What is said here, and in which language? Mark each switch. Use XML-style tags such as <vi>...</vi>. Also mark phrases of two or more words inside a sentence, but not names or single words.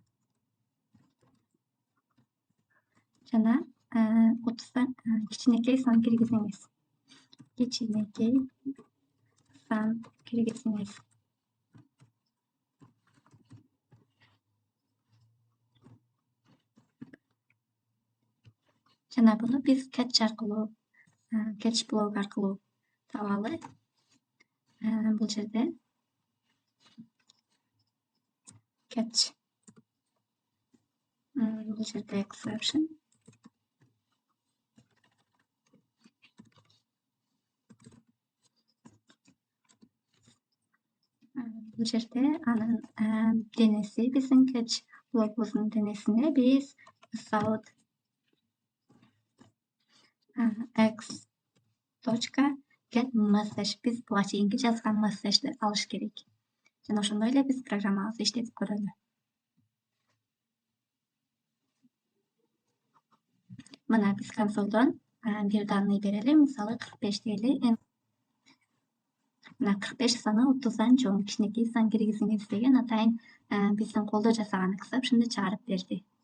<ky>Жана 30-дан кичинекей сан киргизиңиз. Кичинекей сан киргизиңиз. Жана буну биз catch аркылуу,</ky> <en>catch block</en> <ky>аркылуу табалы. Бул жерде catch, бул жерде exception, бул жерде анын денеси биздин catch блокубуздун денесине биз</ky> <en>without x.get message</en> <ky>биз буга чейинки жазган мессежди алыш керек. Жана ошондой эле биз программабызды иштетип көрөлү. Мына биз консолдон бир данный берели, мисалы 45 дейли. Мына 45 саны 30-дан чоң кичинекей сан киргизиңиз деген атайын биздин колдо жасаган exception'ды чыгарып берди.</ky>